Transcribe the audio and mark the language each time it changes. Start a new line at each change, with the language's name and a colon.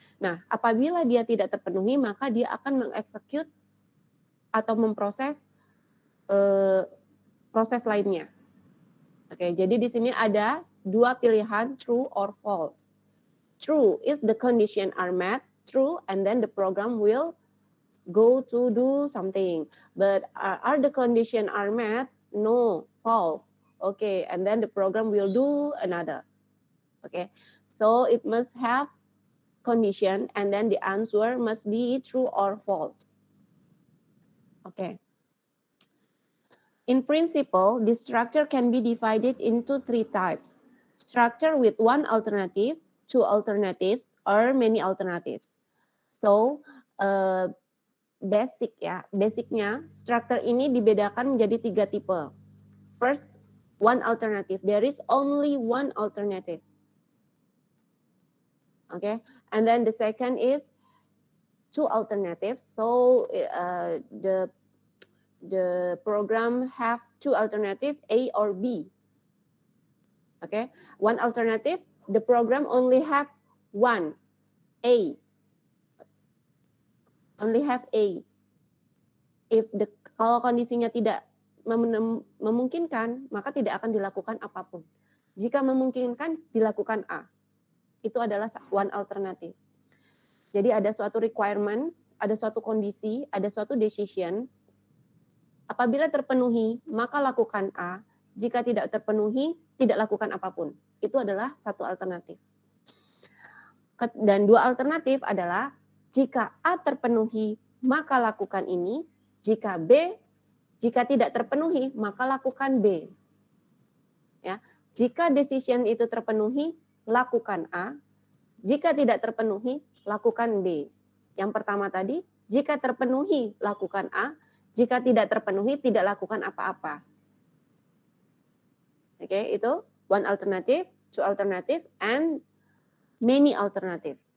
Indonesian: Nah, apabila dia tidak terpenuhi, maka dia akan mengeksekut atau memproses proses lainnya. Oke, jadi di sini ada dua pilihan,
English: true or false. True is the condition are met, true, and then the program will go to do something. But are the condition are met? No, false. Okay, and then the program will do another. Okay, so it must have condition, and then the answer must be true or false. Okay. In principle, this structure can be divided into three types. Structure with one alternative, two alternatives, or many alternatives.
Indonesian: So, basicnya structure ini dibedakan menjadi tiga tipe.
English: First, one alternative. There is only one alternative. Okay, and then the second is two alternatives. So the program have two alternatives, A or B. Okay, one alternative, the program only have one, A. Only have A.
Indonesian: Kalau kondisinya tidak memungkinkan, maka tidak akan dilakukan apapun. Jika memungkinkan, dilakukan A. Itu adalah one alternative. Jadi ada suatu requirement, ada suatu kondisi, ada suatu decision. Apabila terpenuhi, maka lakukan A. Jika tidak terpenuhi, tidak lakukan apapun. Itu adalah satu alternatif. Dan dua alternatif adalah jika A terpenuhi, maka lakukan ini. Jika tidak terpenuhi, maka lakukan B. Ya, jika decision itu terpenuhi, lakukan A. Jika tidak terpenuhi, lakukan B. Yang pertama tadi, jika terpenuhi, lakukan A. Jika tidak terpenuhi, tidak lakukan apa-apa.
English: Oke,
Indonesian: itu
English: one alternative, two alternative, and many alternative.